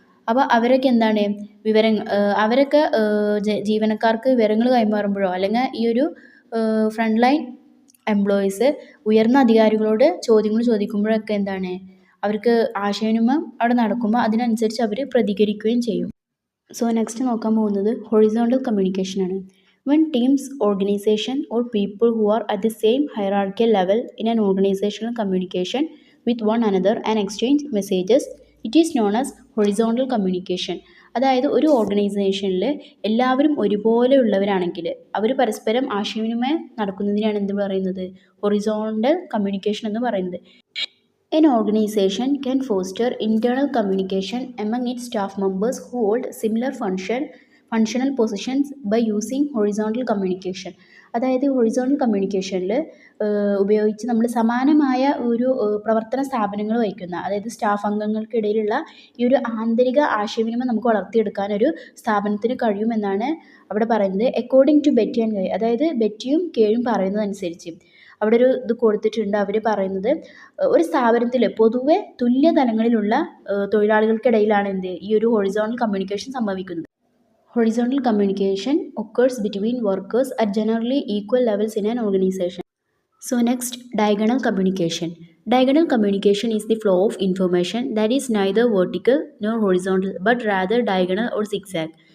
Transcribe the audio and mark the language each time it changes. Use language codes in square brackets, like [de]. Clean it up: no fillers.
[ml] അപ്പോൾ അവരൊക്കെ എന്താണ് അവരൊക്കെ ജീവനക്കാർക്ക് വിവരങ്ങൾ കൈമാറുമ്പോഴോ അല്ലെങ്കിൽ ഈ ഒരു ഫ്രണ്ട് ലൈൻ എംപ്ലോയീസ് ഉയർന്ന അധികാരികളോട് ചോദ്യങ്ങൾ ചോദിക്കുമ്പോഴൊക്കെ എന്താണ് അവർക്ക് ആശയവിനിമയം അവിടെ നടക്കുമ്പോൾ അതിനനുസരിച്ച് അവർ പ്രതികരിക്കുകയും ചെയ്യും. സോ നെക്സ്റ്റ് നോക്കാൻ പോകുന്നത് horizontal കമ്മ്യൂണിക്കേഷനാണ്. [en] When teams, organization or people who are at the same hierarchical level in an organizational communication with one another and exchange messages, it is known as horizontal communication. [ml] അതായത് ഒരു ഓർഗനൈസേഷനിൽ എല്ലാവരും ഒരുപോലെയുള്ളവരാണെങ്കിൽ അവർ പരസ്പരം ആശയവിനിമയം നടക്കുന്നതിനാണ് എന്ത് പറയുന്നത്, ഹൊറിസോണ്ടൽ കമ്മ്യൂണിക്കേഷൻ എന്ന് പറയുന്നത്. [en] An organization can foster internal communication among its staff members who hold similar functional positions by using horizontal communication. [ml] അതായത് ഹൊറിസോണ്ടൽ കമ്മ്യൂണിക്കേഷനിൽ ഉപയോഗിച്ച് നമ്മൾ സമാനമായ ഒരു പ്രവർത്തന സ്ഥാപനങ്ങൾ വഹിക്കുന്ന, അതായത് സ്റ്റാഫ് അംഗങ്ങൾക്കിടയിലുള്ള ഈ ഒരു ആന്തരിക ആശയവിനിമയം നമുക്ക് വളർത്തിയെടുക്കാൻ ഒരു സ്ഥാപനത്തിന് കഴിയുമെന്നാണ് അവിടെ പറയുന്നത്. [en] according to [ml] ബെറ്റി ആൻഡ് കേ, അതായത് ബെറ്റിയും കേയും പറയുന്നതനുസരിച്ച് അവിടെ ഒരു ഇത് കൊടുത്തിട്ടുണ്ട്. അവർ പറയുന്നത് ഒരു സ്ഥാപനത്തിൽ പൊതുവെ തുല്യ തലങ്ങളിലുള്ള തൊഴിലാളികൾക്കിടയിലാണ് ഈ ഒരു ഹൊറിസോണ്ടൽ കമ്മ്യൂണിക്കേഷൻ സംഭവിക്കുന്നത്. [en] Horizontal communication occurs between workers at generally equal levels in an organization. So next, diagonal communication. Diagonal communication is the flow of information that is neither vertical nor horizontal but rather diagonal or zigzag.